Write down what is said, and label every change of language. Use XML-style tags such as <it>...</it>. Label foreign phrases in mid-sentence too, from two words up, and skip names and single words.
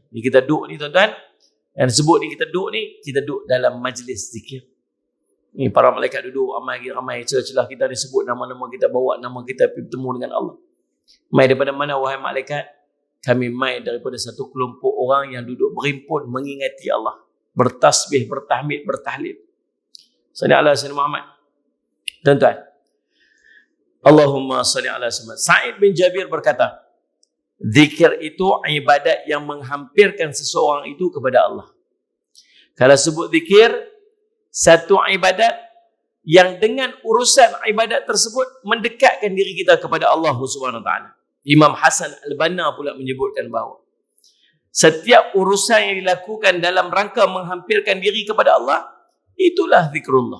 <ms>Ni kita duduk ni tuan-tuan, yang disebut ni kita duduk dalam majlis zikir. Ni para malaikat duduk ramai celah-celah kita disebut nama-nama kita, bawa nama kita pergi bertemu dengan Allah. Mai daripada mana wahai malaikat? Kami mai daripada satu kelompok orang yang duduk berhimpun mengingati Allah, bertasbih, bertahmid, bertahlil.</ms> <ar>Salli ala sayyidina Muhammad.</ar> <ms>Tuan-tuan,</ms> <ar>Allahumma salli ala sayyidina.</ar> <ms>Sa'id bin Jabir berkata, zikir itu ibadat yang menghampirkan seseorang itu kepada Allah. Kalau sebut zikir, satu ibadat yang dengan urusan ibadat tersebut mendekatkan diri kita kepada Allah</ms> <ar>Subhanahu Wa Taala.</ar> <ms>Imam Hasan Al-Banna pula menyebutkan bahawa setiap urusan yang dilakukan dalam rangka menghampirkan diri kepada Allah, itulah zikrullah.</ms>